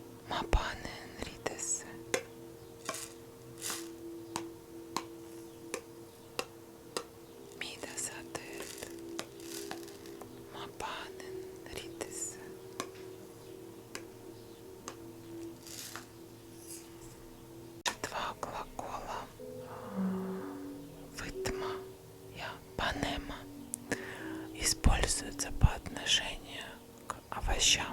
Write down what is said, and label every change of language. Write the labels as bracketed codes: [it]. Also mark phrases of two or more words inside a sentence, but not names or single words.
[et] Ma panen riidesse. Mida sa teed? Ma panen riidesse. [ru] Два глагола вытма и панема используются по отношению к овощам.